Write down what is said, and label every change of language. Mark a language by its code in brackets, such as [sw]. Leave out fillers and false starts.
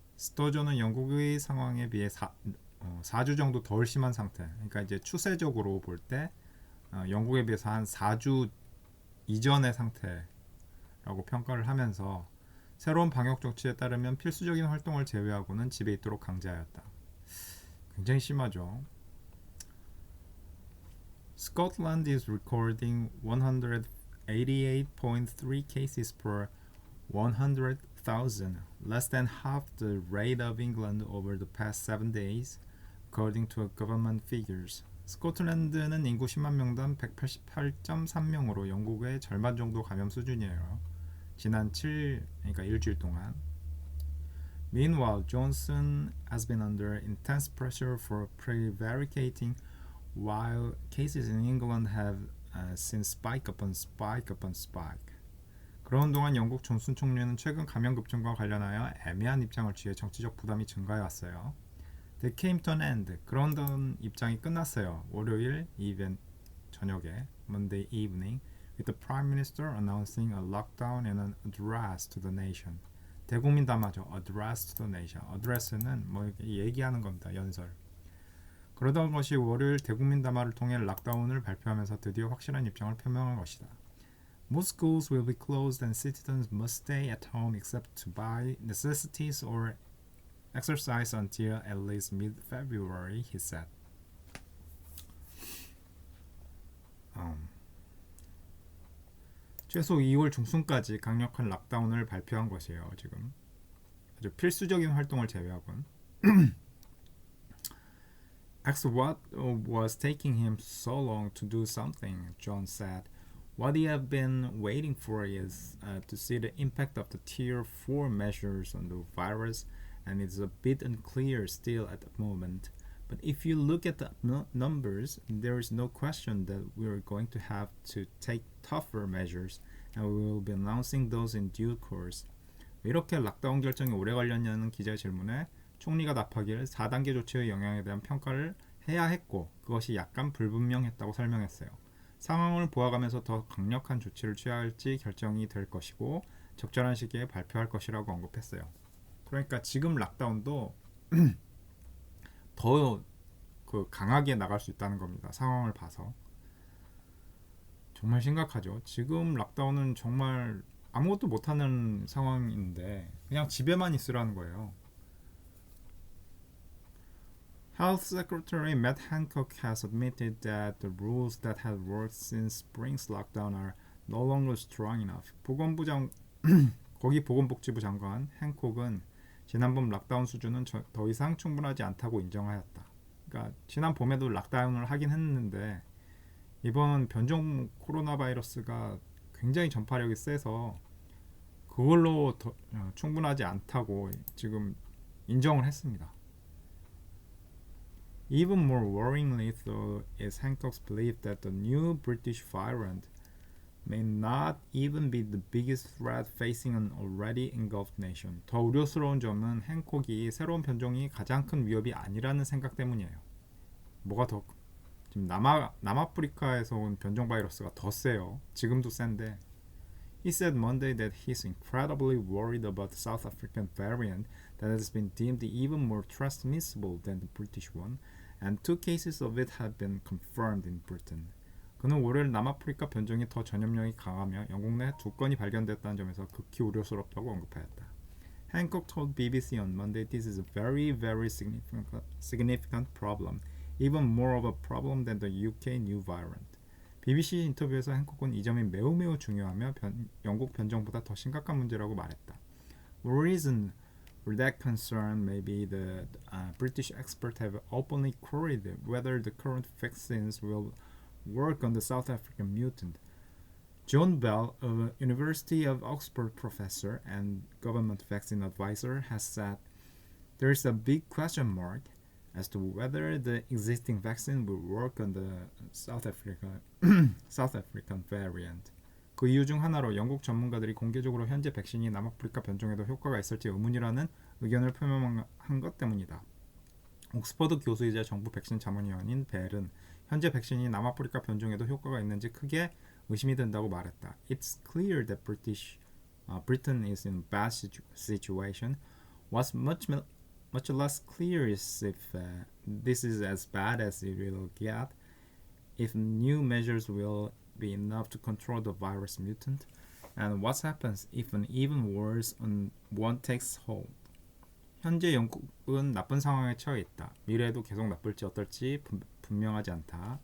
[ko] 스토저는 영국의 상황에 비해 4주 정도 덜 심한 상태. 그러니까 이제 추세적으로 볼 때 영국에 비해서 한 4주 이전의 상태라고 평가를 하면서 새로운 방역 조치에 따르면 필수적인 활동을 제외하고는 집에 있도록 강제하였다. 굉장히 심하죠. [en] Scotland is recording 188.3 cases per 100,000, less than half the rate of England over the past 7 days, according to government figures. [ko] 스코틀랜드는 인구 10만 명당 188.3명으로 영국의 절반 정도 감염 수준이에요. 지난 7, 그러니까 일주일 동안. [en] Meanwhile, Johnson has been under intense pressure for prevaricating while cases in England have seen spike upon spike upon spike. [ko] 그런 동안 영국 존슨 총리는 최근 감염 급증과 관련하여 애매한 입장을 취해 정치적 부담이 증가해 왔어요. [en] They came to an end. [ko] 그런 입장이 끝났어요. 월요일 이벤트 저녁에 [en] Monday evening with the Prime Minister announcing a lockdown and an address to the nation. [ko] 대국민 담화죠. [en] Address to the nation. [ko] Address는 뭐 이렇게 얘기하는 겁니다. 연설. 그러던 것이 월요일 대국민 담화를 통해 락다운을 발표하면서 드디어 확실한 입장을 표명한 것이다. [en] Most schools will be closed and citizens must stay at home except to buy necessities or exercise until at least mid-February, he said. [ko] 최소 2월 중순까지 강력한 락다운을 발표한 것이에요. 지금 아주 필수적인 활동을 제외하고는. [en] Asked what was taking him so long to do something, John said. What he had been waiting for is to see the impact of the Tier 4 measures on the virus, and it's a bit unclear still at the moment. But if you look at the numbers, there is no question that we are going to have to take tougher measures, and we will be announcing those in due course. [ko] 이렇게 락다운 결정이 오래 걸렸냐는 기자의 질문에 총리가 답하기를 4단계 조치의 영향에 대한 평가를 해야 했고 그것이 약간 불분명했다고 설명했어요. 상황을 보아가면서 더 강력한 조치를 취할지 결정이 될 것이고 적절한 시기에 발표할 것이라고 언급했어요. 그러니까 지금 락다운도 더 강하게 나갈 수 있다는 겁니다. 상황을 봐서. 정말 심각하죠. 지금 락다운은 정말 아무것도 못하는 상황인데 그냥 집에만 있으라는 거예요. [en] Health Secretary Matt Hancock has admitted that the rules that had worked since spring's lockdown are no longer strong enough. [ko] 거기 보건복지부 장관 행콕은 지난번 락다운 수준은 더 이상 충분하지 않다고 인정하였다. 그러니까 지난 봄에도 락다운을 하긴 했는데 이번 변종 코로나 바이러스가 굉장히 전파력이 세서 그걸로 충분하지 않다고 지금 인정을 했습니다. [en] Even more worryingly, though, is Hancock's belief that the new British variant may not even be the biggest threat facing an already engulfed nation. [ko] 더 우려스러운 점은 행콕이 새로운 변종이 가장 큰 위협이 아니라는 생각 때문이에요. 뭐가 더 지금 남아프리카에서 온 변종 바이러스가 더 세요. 지금도 센데. [en] He said Monday that he's incredibly worried about the South African variant that has been deemed even more transmissible than the British one, and 2 cases of it have been confirmed in Britain. [ko] 그는 월요일 남아프리카 변종이 더 전염력이 강하며 영국 내 2건이 발견됐다는 점에서 극히 우려스럽다고 언급하였다. [en] Hancock told BBC on Monday this is a very, very significant problem, even more of a problem than the UK new variant. [ko] BBC 인터뷰에서 행콕은 이 점이 매우 중요하며 영국 변종보다 더 심각한 문제라고 말했다. [en] The reason for that concern may be that British experts have openly queried whether the current vaccines will work on the South African mutant. John Bell, a University of Oxford professor and government vaccine advisor, has said there is a big question mark as to whether the existing vaccine will work on the South African variant. [ko] 그 이유 중 하나로 영국 전문가들이 공개적으로 현재 백신이 남아프리카 변종에도 효과가 있을지 의문이라는 의견을 표명한 것 때문이다. 옥스퍼드 교수이자 정부 백신 자문위원인 벨은 현재 백신이 남아프리카 변종에도 효과가 있는지 크게 의심이 된다고 말했다. [en] It's clear that Britain is in a bad situation. What's much less clear is if this is as bad as it will get, if new measures will be enough to control the virus mutant, and what happens if an even worse one takes hold. [ko] 현재 영국은 나쁜 상황에 처해 있다. 미래에도 계속 나쁠지 어떨지 분명하지 않다.